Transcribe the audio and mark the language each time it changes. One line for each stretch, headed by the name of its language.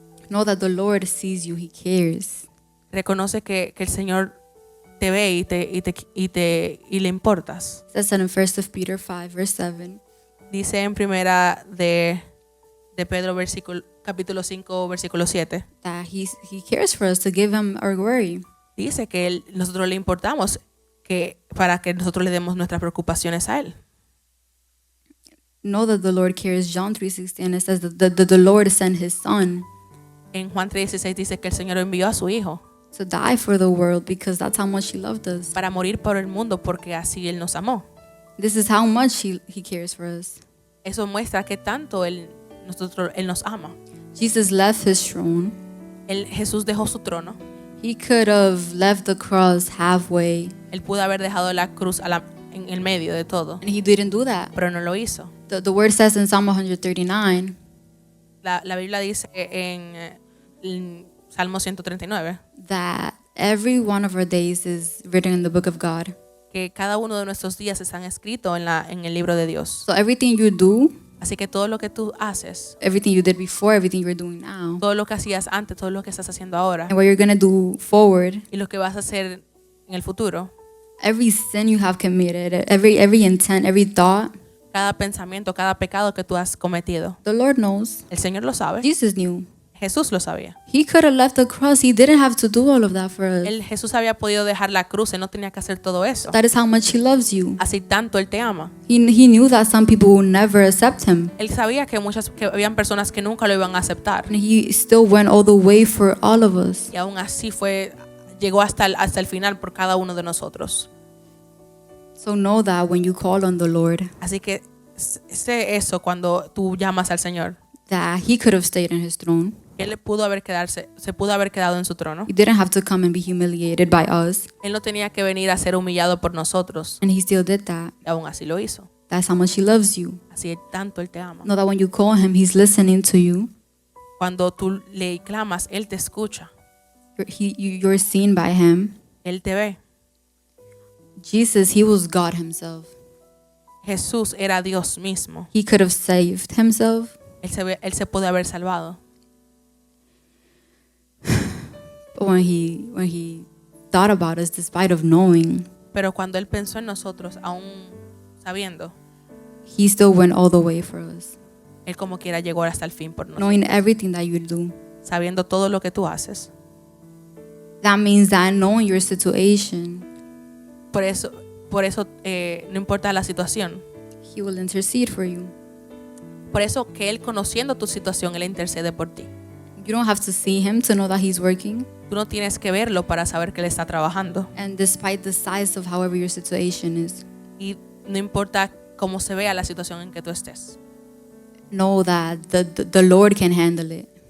English: Know that the Lord sees you, he cares.
Spanish: Reconoce que el Señor te ve y le importas.
English: It says in 1 Peter 5, verse 7,
Spanish: Dice en primera de Pedro, capítulo 5, versículo 7.
English: that he cares for us to give him our glory.
Spanish: Dice que nosotros le importamos para que nosotros le demos nuestras preocupaciones a Él.
English: Know that the Lord cares. John 3:16, and it says that the Lord sent his son
Spanish: En Juan 3:16 dice que el Señor envió a su Hijo
English: to die for the world because that's how much he loved us.
Spanish: para morir por el mundo porque así Él nos amó.
English: This is how much he cares for us.
Spanish: Eso muestra que tanto Él nos ama.
English: Jesus left his throne.
Spanish: Jesús dejó su trono.
English: He could have left the cross halfway,
Spanish: Él pudo haber dejado la cruz en el medio de todo,
English: and he didn't do that.
Spanish: pero no lo hizo.
English: The word says in Psalm 139
Spanish: La Biblia dice en Salmo 139
English: that every one of our days is written in the book of God.
Spanish: que cada uno de nuestros días están escritos en el libro de Dios.
English: So everything you do,
Spanish: Así que todo lo que tú haces,
English: everything you did before, everything you're doing now,
Spanish: todo lo que hacías antes, todo lo que estás haciendo ahora
English: and what you're going to do forward,
Spanish: y lo que vas a hacer en el futuro,
English: every sin you have committed, every intent, every thought,
Spanish: cada pensamiento, cada pecado que tú has cometido,
English: the Lord knows.
Spanish: el Señor lo sabe.
English: Jesus knew.
Spanish: Jesús lo sabía.
English: He could have left the cross. He didn't have to do all of that for us.
Spanish: Jesús había podido dejar la cruz, Él no tenía que hacer todo eso.
English: That is how much he loves you.
Spanish: Así tanto Él te ama.
English: He knew that some people would never accept him.
Spanish: Él sabía que habían personas que nunca lo iban a aceptar.
English: And he still went all the way for all of us.
Spanish: Y aún así llegó hasta el final por cada uno de nosotros.
English: So know that when you call on the Lord,
Spanish: Así que sé eso cuando tú llamas al Señor.
English: that he could have stayed in his throne.
Spanish: Él se pudo haber quedado en su trono.
English: He didn't have to come and be humiliated by us.
Spanish: Él no tenía que venir a ser humillado por nosotros.
English: And he still did that.
Spanish: Y aún así lo hizo.
English: That's how much he loves you.
Spanish: Así tanto Él te ama.
English: Know that when you call him, he's listening to you.
Spanish: Cuando tú le clamas, Él te escucha.
English: You're seen by him.
Spanish: Él te ve.
English: Jesus, he was God himself.
Spanish: Jesús era Dios mismo.
English: He could have saved himself.
Spanish: Él se pudo haber salvado.
English: But when he thought about us, despite of knowing,
Spanish: Pero cuando Él pensó en nosotros, aún sabiendo,
English: he still went all the way for us.
Spanish: Él como quiera llegó hasta el fin por nosotros.
English: Knowing everything that you do.
Spanish: Sabiendo todo lo que tú haces.
English: That means that knowing your situation,
Spanish: Por eso no importa la situación.
English: he will intercede for you.
Spanish: Por eso que Él, conociendo tu situación, Él intercede por ti.
English: You don't have to see him to know that he's working.
Spanish: Tú no tienes que verlo para saber que Él está trabajando.
English: And despite the size of however your situation is,
Spanish: Y no importa cómo se vea la situación en que tú estés.
English: know that the Lord can handle it.